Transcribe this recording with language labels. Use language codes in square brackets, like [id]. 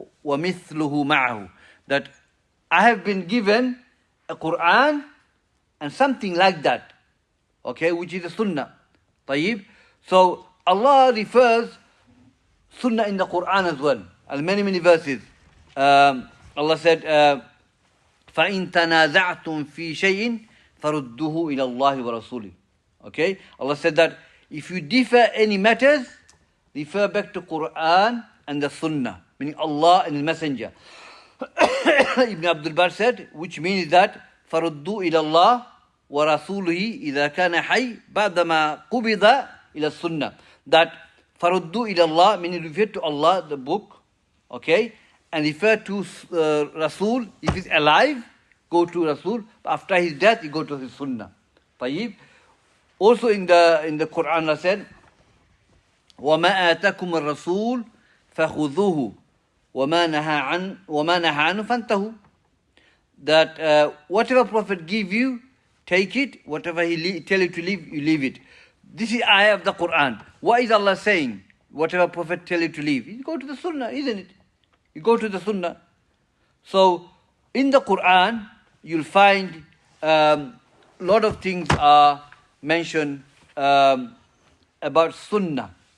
[ar] وَمِثْلُهُ مَعَهُ. [en] That I have been given a Quran and something like that, okay, which is the Sunnah. [ar] طيب. [en] So Allah refers Sunnah in the Quran as well, and many verses. Allah said, [ar] فَإِن تَنَازَعْتُمْ فِي شَيْءٍ فَرُدُّهُ إِلَى اللَّهِ وَرَسُولِهِ. [en] Okay, Allah said that if you differ any matters, refer back to Quran and the Sunnah, meaning Allah and His Messenger. Ibn Abdul Bar said, which means that [ar] فَرُدُّوا إِلَى اللَّهِ وَرَسُولِهِ إِذَا كَانَ حَيٍّ بَعْدَمَا قُبِضَ إِلَى السُّنَّةِ. [en] That [ar] فَرُدُّوا إِلَى اللَّهِ [en] meaning refer to Allah, the book, okay, and refer to Rasul. If he's alive, go to Rasul. After his death, you go to his Sunnah. [ar] طيب. [en] Also in the Quran, Allah said, [ar] وَمَا آتَكُمُ الرَّسُولُ فَخُذُوهُ وَمَا نَهَى عَنْهُ فَانْتَهُ. [en] That whatever Prophet give you, take it. Whatever he tell you to leave, you leave it. This is ayah of the Quran. What is Allah saying? Whatever Prophet tell you to leave, you go to the Sunnah, isn't it? You go to the Sunnah. So in the Quran, you'll find lot of things are mentioned about Sunnah.